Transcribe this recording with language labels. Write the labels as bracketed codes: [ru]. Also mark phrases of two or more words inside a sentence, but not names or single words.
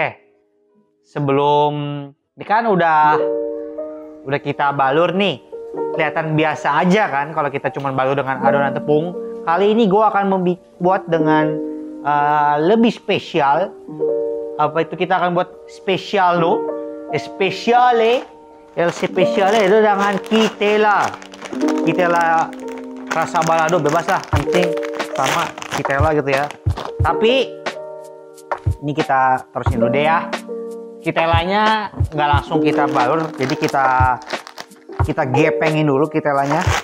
[id] Sebelum ini kan udah kita balur nih. Kelihatan biasa aja kan kalau kita cuma balur dengan adonan tepung. Kali ini gue akan membuat dengan lebih spesial. Kita akan buat spesial lo. Spesiale. El spesiale itu dengan Kitela rasa balado, bebas lah, penting sama Kitela gitu ya. Tapi ini kita terusin dulu deh ya. Kitelanya nggak langsung kita balur, jadi kita gepengin dulu kitelanya.